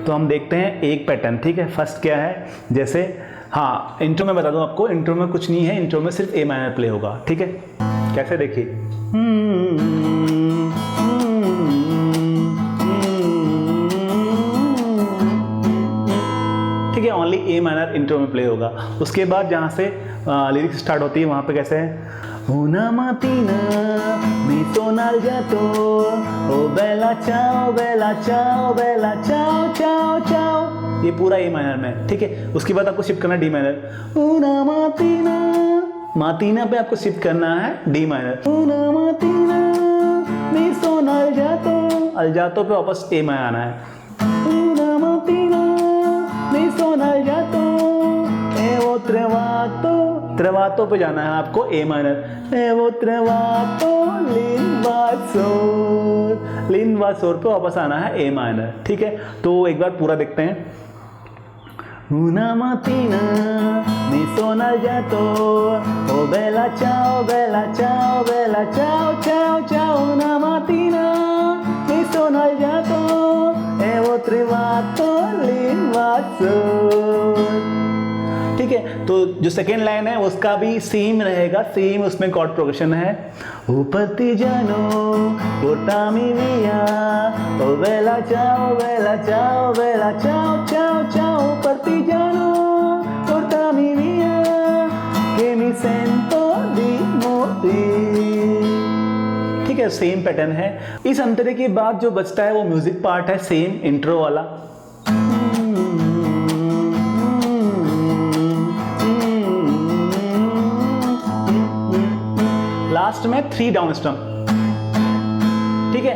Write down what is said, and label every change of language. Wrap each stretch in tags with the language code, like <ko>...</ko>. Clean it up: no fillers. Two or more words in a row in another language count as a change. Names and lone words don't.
<hi>तो हम देखते हैं एक पैटर्न, ठीक है। फर्स्ट क्या है, जैसे हाँ इंट्रो में बता दूं आपको, इंट्रो में कुछ नहीं है, इंट्रो में सिर्फ</hi> <en>A minor play</en> <hi>होगा, ठीक है। कैसे देखिए, ठीक है,</hi> <en>only A minor intro</en> <hi>में प्ले होगा। उसके बाद जहां से</hi> <en>lyrics start</en> <hi>होती है वहां पे कैसे है,</hi> <it>una mattina mi sono alzato, oh bella ciao bella ciao bella ciao ciao ciao,</it> <hi>ये पूरा</hi> <en>A minor</en> <hi>में, ठीक है। उसके बाद आपको शिफ्ट करना है</hi> <en>D minor,</en> <it>una mattina,</it> <hi>मातीना पे आपको शिफ्ट करना है</hi> <en>D minor,</en> <it>una mattina mi sono alzato</it> <hi>पे वापस</hi> <en>A minor</en> <hi>आना है,</hi> <it>una mattina mi sono alzato e ho trovato</it> <hi>पे जाना है आपको</hi> <en>A minor,</en> <it>e ho trovato l'invasor</it> <hi>पे वापस आना है</hi> <en>A minor,</en> <hi>ठीक है। तो एक बार पूरा देखते हैं,</hi> <it>una mattina mi sono alzato, oh bella ciao bella ciao bella ciao ciao ciao, una mattina mi sono alzato e ho trovato l'invasor,</it> <hi>ठीक है। तो जो</hi> <en>second line</en> <hi>है उसका भी सेम रहेगा, सेम उसमें</hi> <en>chord progression</en> <hi>है, ओ</hi> <it>partigiano portami via, oh bella ciao bella ciao bella ciao ciao ciao, partigiano portami via che mi sento di morire,</it> <hi>ठीक है।</hi> <en>same pattern</en> <hi>है। इस अंतरे के बाद जो बचता है वो</hi> <en>music part</en> <hi>है,</hi> <en>same intro</en> <hi>वाला, लास्ट में 3</hi> <en>down strum,</en> <hi>ठीक है।</hi>